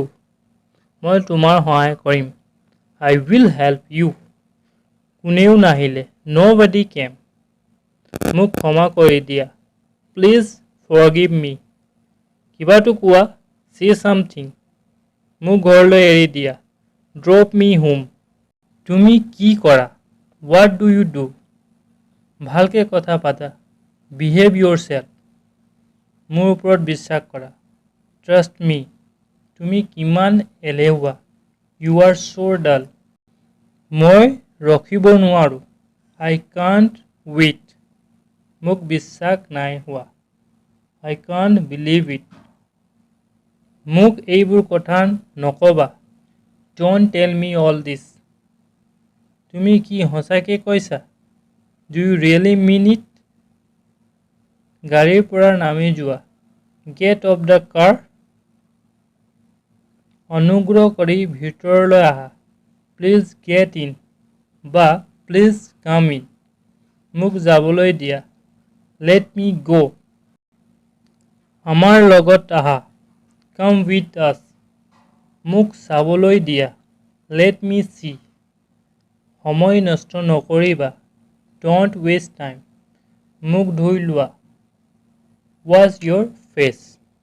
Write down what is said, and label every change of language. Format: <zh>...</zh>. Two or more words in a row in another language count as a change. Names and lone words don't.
<as>মই তোমাৰ সহায় কৰিম।</as> <en>I will help you.</en> <as>কোনেও নাহিলে।</as> <en>Nobody came.</en> <as>মোক ক্ষমা কৰি দিয়া।</as> <en>Please forgive me.</en> <as>কিবাটো কোৱা।</as> <en>Say something.</en> <as>মোক ঘৰলৈ এৰি দিয়া।</as> <en>Drop me home.</en> <as>তুমি কি কৰা?</as> <en>What do you do?</en> <as>ভালকে কথা পাতা।</as> <en>Behave yourself.</en> <as>মোৰ ওপৰত বিশ্বাস কৰা।</as> <en>Trust me.</en> <as>তুমি কিমান এলেহুৱা।</as> <en>You are so dull.</en> <as>মই ৰখিব নোৱাৰোঁ।</as> <en>I can't wait.</en> <as>মোক বিশ্বাস নাই হোৱা।</as> <en>I can't believe it.</en> <as>মোক এইবোৰ কথা নক'বা।</as> <en>Don't tell me all this.</en> <as>তুমি কি সঁচাকৈ কৈছা?</as> <en>Do you really mean it?</en> <as>গাড়ীৰ পৰা নামি যোৱা।</as> <en>Get off the car.</en> <as>অনুগ্ৰহ কৰি ভিতৰলৈ আহা।</as> <en>Please get in. বা Please come in.</en> <as>মোক যাবলৈ দিয়া।</as> <en>Let me go.</en> <as>আমাৰ লগত আহা।</as> <en>Come with us.</en> <as>মোক চাবলৈ দিয়া।</as> <en>Let me see.</en> <as>সময় নষ্ট নকৰিবা।</as> <en>Don't waste time.</en> <as>মোক ধুই লোৱা।</as> <en>Wash your face.</en>